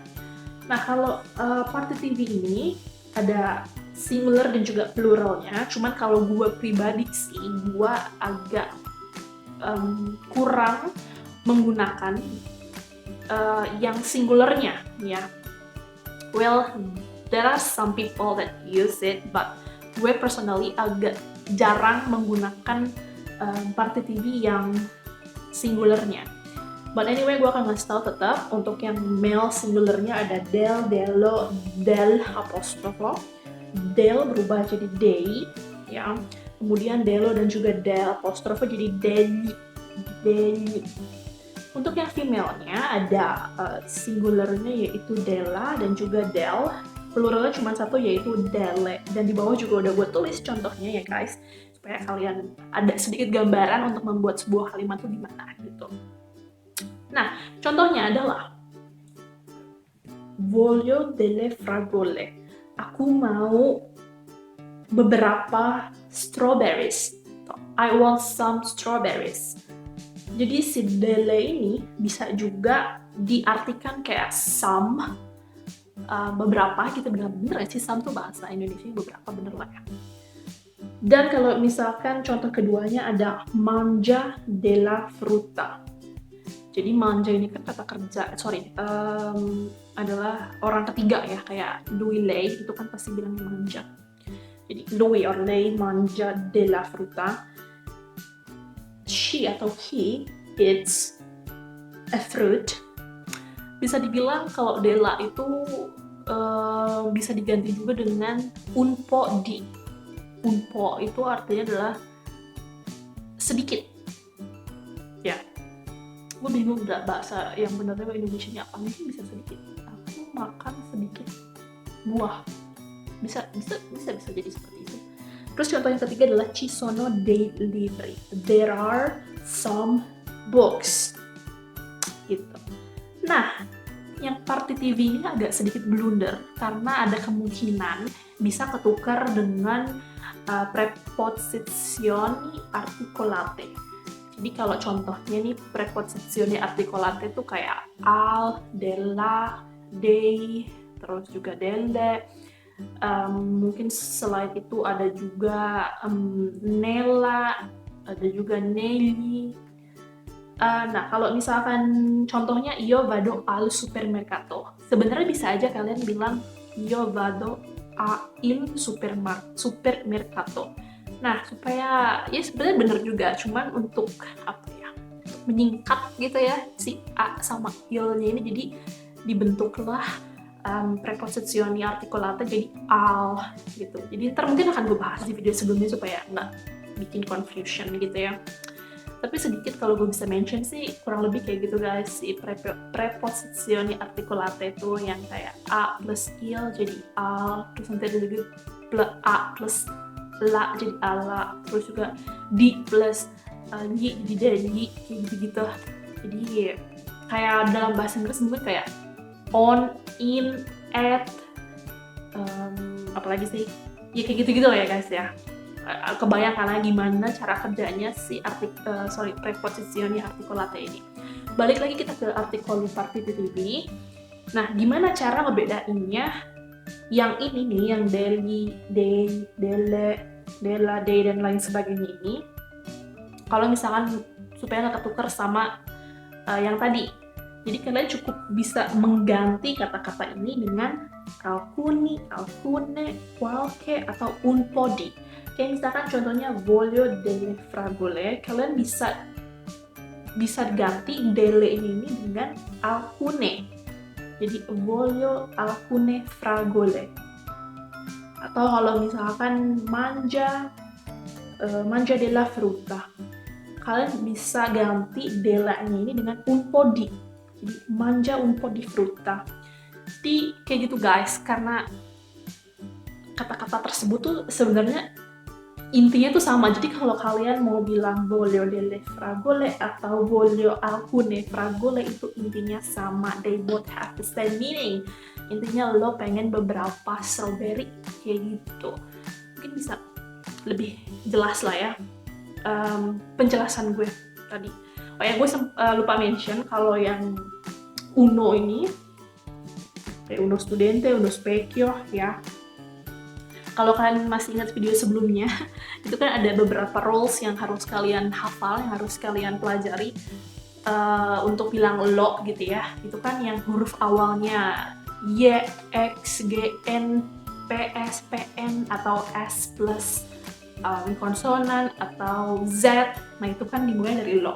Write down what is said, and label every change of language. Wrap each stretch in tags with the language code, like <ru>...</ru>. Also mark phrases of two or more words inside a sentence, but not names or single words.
<id>Nah, kalau partitive ini ada singular dan juga pluralnya, cuman kalau gue pribadi sih, gue agak kurang menggunakan yang singularnya ya.</id> <en>Well, there are some people that use it, but</en> <id>gue personally agak jarang menggunakan partitive yang singularnya.</id> <en>But anyway,</en> <id>gue akan ngasih tahu tetap untuk yang male singularnya ada</id> <it>del, delo, del apostrofo.</it> <id>Del berubah jadi day, ya. Kemudian delo dan juga</id> <it>del apostrofo</it> <id>jadi deli, deli. Untuk yang female-nya ada singularnya yaitu dela dan juga del. Pluralnya cuma satu yaitu dele. Dan di bawah juga udah gue tulis contohnya ya guys, supaya kalian ada sedikit gambaran untuk membuat sebuah kalimat tuh gimana gitu. Nah, contohnya adalah</id> <it>voglio delle fragole.</it> <id>Aku mau beberapa strawberries.</id> <en>I want some strawberries.</en> <id>Jadi si delle ini bisa juga diartikan kayak some, beberapa gitu, bener sih some tuh bahasa Indonesia beberapa, bener lah ya. Dan kalau misalkan contoh keduanya ada</id> <it>mangia della frutta.</it> <id>Jadi manja ini kan kata kerja, adalah orang ketiga ya, kayak</id> <it>lui lei</it> <id>itu kan pasti bilang manja.</id> <it>Jadi lui or lei mangia della frutta.</it> <en>She atau he eats a fruit.</en> <id>Bisa dibilang kalau della itu bisa diganti juga dengan</id> <it>un po di. Un po</it> <id>itu artinya adalah sedikit. Ya. Gue bingung gak bahasa yang benernya Indonesianya apa, mungkin bisa sedikit. Aku makan sedikit buah, bisa jadi seperti itu. Terus contoh yang ketiga adalah</id> <it>ci sono dei libri,</it> <en>there are some books gitu.</en> <id>Nah, yang partitive ini agak sedikit blunder karena ada kemungkinan bisa ketukar dengan</id> <it>preposizioni articolate.</it> <id>Jadi kalau contohnya nih</id> <it>preposizioni articolate</it> <id>itu kayak</id> <it>al, della, dei,</it> <id>terus juga delle. Mungkin selain itu ada juga nella, ada juga negli. Nah kalau misalkan contohnya</id> <it>io vado al supermercato,</it> <id>sebenarnya bisa aja kalian bilang</id> <it>io vado il supermercato.</it> <id>Nah, supaya ya sebenarnya bener juga, cuman untuk apa ya, menyingkat gitu ya si a sama il-nya ini, jadi dibentuklah</id> <it>preposizioni articolate</it> <id>jadi al gitu. Jadi ntar mungkin akan gue bahas di video sebelumnya supaya nggak bikin confusion gitu ya. Tapi sedikit kalau gue bisa mention sih kurang lebih kayak gitu guys, si</id> <it>preposizioni articolate</it> <id>itu yang kayak a plus il jadi al, terus nanti ada juga a plus la jadi ala, terus juga di plus y jadi deli, kayak gitu-gitu. Jadi kayak dalam bahasa Inggris mungkin kayak</id> <en>on, in, at,</en> <id>apalagi sih, ya kayak gitu-gitu lah ya guys ya. Kebayang karena gimana cara kerjanya si</id> <it>preposizioni articolate</it> <id>ini. Balik lagi kita ke artikol partitive. Nah, gimana cara ngebedainnya? Yang ini nih, yang deli,</id> <it>dei, delle, della, dei,</it> <id>dan lain sebagainya ini, kalau misalkan supaya nggak ketukar sama yang tadi, jadi kalian cukup bisa mengganti kata-kata ini dengan</id> <it>alcuni, alcune, qualche,</it> <id>atau</id> <it>un po' di.</it> <id>Kayak misalkan contohnya</id> <it>voglio delle fragole,</it> <id>kalian bisa ganti delle ini dengan alcune.</id> <it>Jadi voglio alcune fragole.</it> <id>Atau kalau misalkan</id> <it>mangia della frutta,</it> <id>kalian bisa ganti della-nya ini dengan</id> <it>un po' di. Jadi mangia un po' di frutta.</it> <id>Jadi kayak gitu guys, karena kata-kata tersebut tuh sebenarnya intinya tuh sama. Jadi kalau kalian mau bilang</id> <it>voglio delle fragole</it> <id>atau</id> <it>voglio alcune fragole,</it> <id>itu intinya sama.</id> <en>They both have the same meaning.</en> <id>Intinya lo pengen beberapa strawberry kayak gitu. Mungkin bisa lebih jelas lah ya penjelasan gue tadi. Oh ya, gue lupa mention kalau yang uno ini kayak</id> <it>uno studente, uno specchio</it> <id>ya. Kalau kalian masih ingat video sebelumnya, itu kan ada beberapa rules yang harus kalian hafal, yang harus kalian pelajari untuk bilang lo gitu ya. Itu kan yang huruf awalnya Y, X, G, N, P, S, P, N, atau S plus konsonan atau Z, nah itu kan dimulai dari lo.</id>